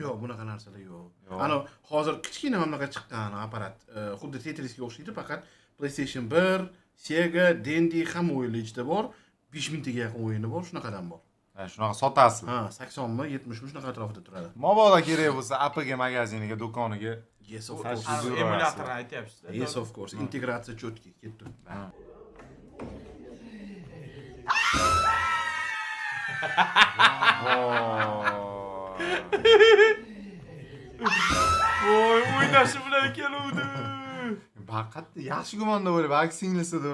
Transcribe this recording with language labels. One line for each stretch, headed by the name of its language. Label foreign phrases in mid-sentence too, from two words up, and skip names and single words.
Uzbek: Yo'q, bunaqa narsalar yo'q. Ana hozir kichkina mamlaqa chiqqan apparat, xuddi Tetrisga o'xshaydi, faqat PlayStation 1, Sega, Dendy hamma o'yinlar ichida bor. 5000 taga yaqin o'yini bor, shunaqadan bor. Shunaqa sotasiz. Ha, 80 mi, 70 mi shunaqa atrofida turadi. Mabodo kerak bo'lsa, APG magaziniga, do'koniga.
English: Yes, of course.
Uzbek: Emulyatorni aytyapsiz-da.
English: Yes, of course.
Uzbek: Integratsiya cho'tki ketdi. Voy, o'ynashi bilan keluvdi. Faqat yaxshi gumonda bo'lib, balki singlisidir.